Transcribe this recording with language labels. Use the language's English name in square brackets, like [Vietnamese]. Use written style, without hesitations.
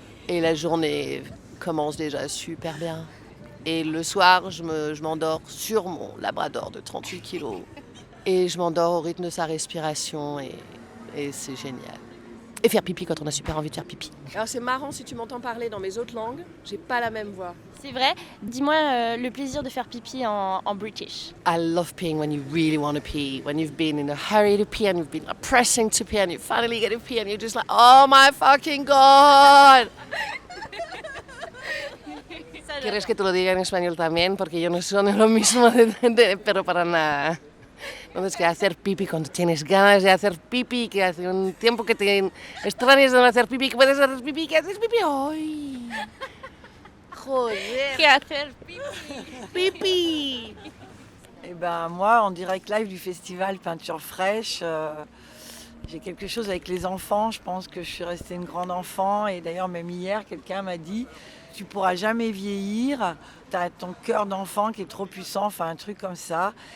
[French] Et la journée commence déjà super bien. Et le soir, je m'endors sur mon labrador de 38 kilos. Et je m'endors au rythme de sa respiration et c'est génial. Et faire pipi quand on a super envie de faire pipi. Alors c'est marrant, si tu m'entends parler dans mes autres langues, j'ai pas la même voix. C'est vrai. Dis-moi le plaisir de faire pipi en British. [English] I love peeing when you really want to pee. When you've been in a hurry to pee and you've been pressing to pee and you finally get to pee and you're just like, oh my fucking God! [Spanish] ¿Quieres que te lo diga en español también? Porque yo no son lo mismo, pero para nada. Entonces, que hacer pipi cuando tienes ganas de hacer pipi, que hace un tiempo que te extrañas de no hacer pipi, que puedes hacer pipi, que haces pipi hoy. Joder. Que hacer pipi. Pipi. [French] Eh ben moi, en direct live du festival Peinture Fraîche, j'ai quelque chose avec les enfants. Je pense que je suis restée une grande enfant. Et d'ailleurs, même hier, quelqu'un m'a dit « Tu pourras jamais vieillir, tu as ton cœur d'enfant qui est trop puissant », enfin un truc comme ça.